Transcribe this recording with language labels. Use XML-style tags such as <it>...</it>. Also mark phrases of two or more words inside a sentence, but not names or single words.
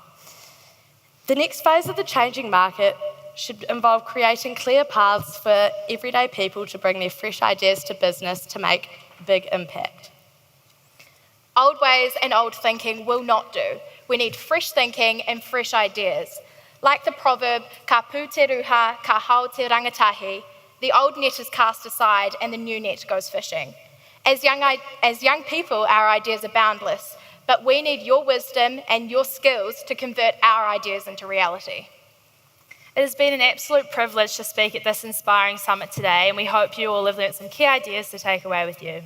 <en>The next phase of the changing market should involve creating clear paths for everyday people to bring their fresh ideas to business to make a big impact. Old ways and old thinking will not do. We need fresh thinking and fresh ideas. Like the proverb,</en> <mi>ka pū te ruha, ka hau te rangatahi,</mi> <en>the old net is cast aside and the new net goes fishing. As young people, our ideas are boundless, but we need your wisdom and your skills to convert our ideas into reality. It has been an absolute privilege to speak at this inspiring summit today, and we hope you all have learnt some key ideas to take away with you.</en>